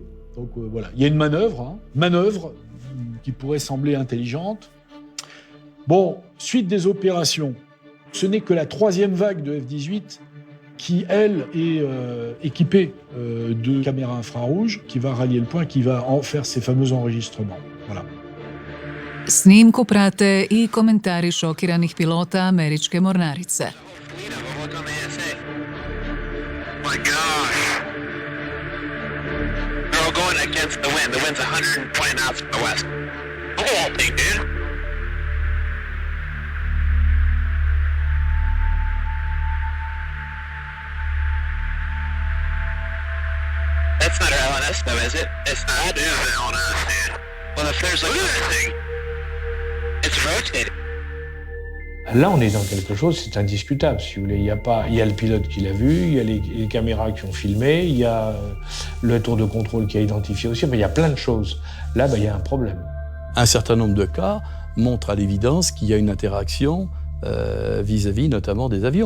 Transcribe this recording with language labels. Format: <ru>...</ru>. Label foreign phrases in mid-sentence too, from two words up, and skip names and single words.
<fr>Donc voilà, il y a une manœuvre qui pourrait sembler intelligente. Bon, suite des opérations, ce n'est que la troisième vague de F-18 qui, elle, est équipée de caméras infrarouges, qui va rallier le point, qui va en faire ces fameux enregistrements. Voilà.</fr> <hr>Snimku prate i komentari šokiranih pilota američke mornarice.</hr> <en>Going against the wind. The wind's 120 knots from the west. Look at that thing, dude. That's not our LNS, though, is it? It's not. That is an LNS, dude. Well, if there's like this thing, it's rotating.</en> <fr>Là, on est dans quelque chose, c'est indiscutable, si vous voulez. Il y a le pilote qui l'a vu, il y a les caméras qui ont filmé, il y a le tour de contrôle qui a identifié aussi, mais il y a plein de choses. Là, il y a un problème. Un certain nombre de cas montrent à l'évidence qu'il y a une interaction vis-à-vis notamment des avions.</fr>